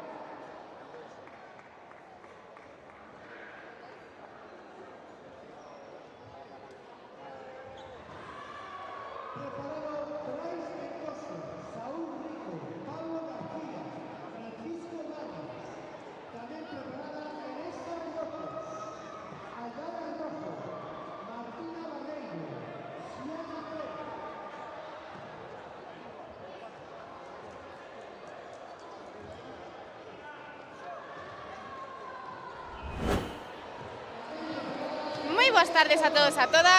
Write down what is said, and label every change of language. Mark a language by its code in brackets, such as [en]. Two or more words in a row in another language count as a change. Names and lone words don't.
[es] Preparado Bryce Mendoza, Saúl Rico, Pablo García, Francisco Vargas. También preparada Teresa López, Aldana Rojo, Martina Barreiro, Siana Pérez. [gl] Moi boas tardes a todos e a todas.